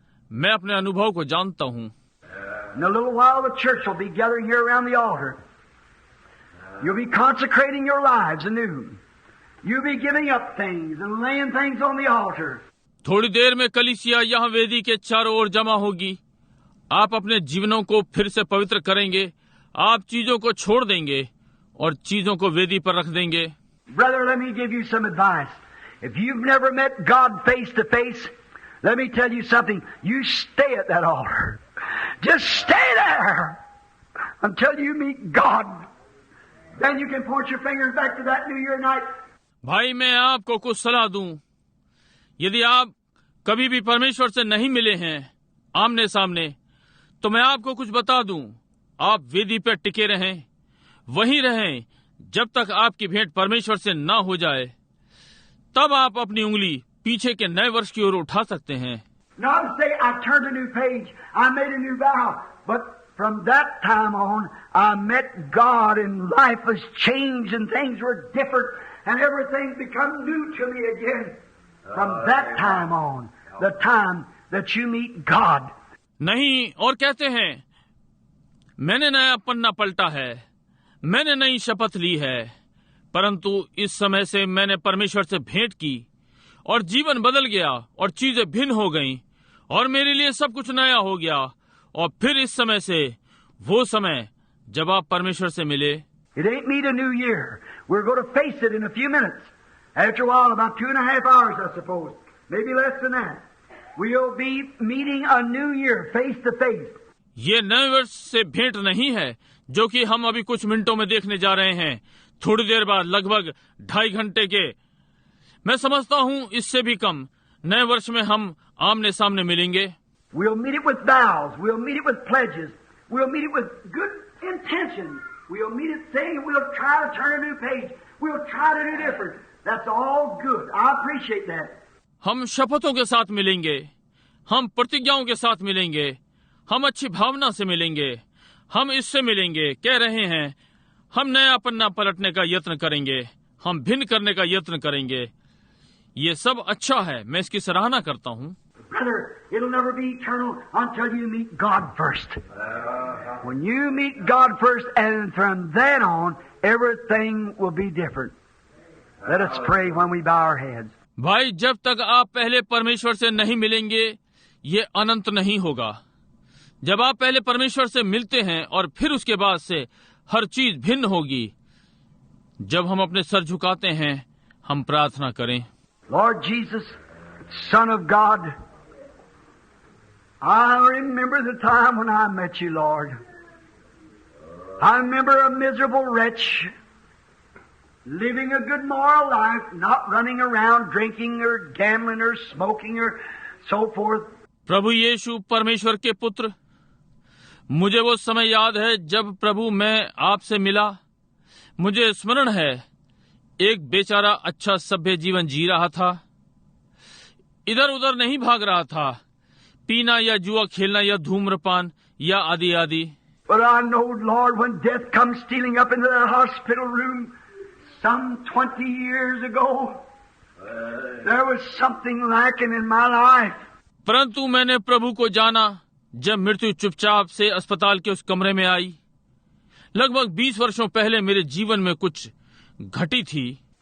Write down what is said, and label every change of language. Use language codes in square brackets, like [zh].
[hi] मैं अपने अनुभव को जानता हूँ। [en] In a little while the church will be gathering here around the altar. You'll be consecrating your lives anew. You'll be giving up things and laying things on the altar. [hi] थोड़ी देर में कलीसिया यहाँ वेदी के चारों ओर जमा होगी। आप अपने जीवनों को फिर से पवित्र करेंगे। आप चीजों को छोड़ देंगे और चीजों को वेदी पर रख देंगे। [en] Brother, let me give you some advice. If you've never met God face to face, let me tell you something. You stay at that altar. Just stay there until you meet God. Then you can point your fingers back to that New Year night. [hi] भाई, मैं आपको कुछ सलाह दूं। यदि आप कभी भी परमेश्वर से नहीं मिले हैं आमने सामने, तो मैं आपको कुछ बता दूं। आप वेदी पर टिके रहें, वहीं रहें जब तक आपकी भेंट परमेश्वर से न हो जाए। तब आप अपनी उंगली पीछे के नए वर्ष की ओर उठा सकते हैं। [en] Not to say I turned a new page, I made a new vow, but from that time on, I met God and life was changed and things were different and everything become new to me again. From that time on, the time that you meet God. [hi] नहीं, और कहते हैं, मैंने नया पन्ना पलटा है, मैंने नई शपथ ली है, परंतु इस समय से मैंने परमेश्वर से भेंट की और जीवन बदल गया और चीजें भिन्न हो गईं और मेरे लिए सब कुछ नया हो गया। और फिर इस समय से वो समय जब आप परमेश्वर से मिले। [en] It ain't meet a new year. We're going to face it in a few minutes. After a while, about 2.5 hours, I suppose, maybe less than that, we'll be meeting a new year face to face. [hi] ये नए वर्ष से भेंट नहीं है जो कि हम अभी कुछ मिनटों में देखने जा रहे हैं। थोड़ी देर बाद, लगभग 2.5 घंटे के, मैं समझता हूँ इससे भी कम, नए वर्ष में हम आमने सामने मिलेंगे। [en] We'll meet it with vows. We'll meet it with pledges. We'll meet it with good intentions. We'll meet it saying we'll try to turn a new page. We'll try to do different. That's all good. I appreciate that. [hi] हम शपथों के साथ मिलेंगे, हम प्रतिज्ञाओं के साथ मिलेंगे, हम अच्छी भावना से मिलेंगे, हम इससे मिलेंगे, कह रहे हैं, हम नया पन्ना पलटने का यत्न करेंगे, हम भिन्न करने का यत्न करेंगे। ये सब अच्छा है, मैं इसकी सराहना करता हूँ। [en] Brother, it'll never be eternal until you meet God first. When you meet God first, and from then on, everything will be different. Let us pray when we bow our heads. [hi] भाई, जब तक आप पहले परमेश्वर से नहीं मिलेंगे, ये अनंत नहीं होगा। जब आप पहले परमेश्वर से मिलते हैं और फिर उसके बाद से हर चीज भिन्न होगी। जब हम अपने सर झुकाते हैं, हम प्रार्थना करें। [en] Lord Jesus, Son of God, I remember the time when I met you, Lord. I remember a miserable wretch, living a good moral life, not running around drinking or gambling or smoking or so forth. [hi] प्रभु यीशु परमेश्वर के पुत्र, मुझे वो समय याद है जब प्रभु मैं आपसे मिला। मुझे स्मरण है, एक बेचारा अच्छा सभ्य जीवन जी रहा था, इधर उधर नहीं भाग रहा था, पीना या जुआ खेलना या धूम्रपान या आदि आदि। [en] But I know, Lord, when death comes stealing up into that hospital room some 20 years ago, there was something lacking in my life. [hi] परंतु मैंने प्रभु को जाना जब मृत्यु चुपचाप से अस्पताल के उस कमरे में आई। लगभग 20 वर्षों पहले मेरे जीवन में कुछ घटी थी।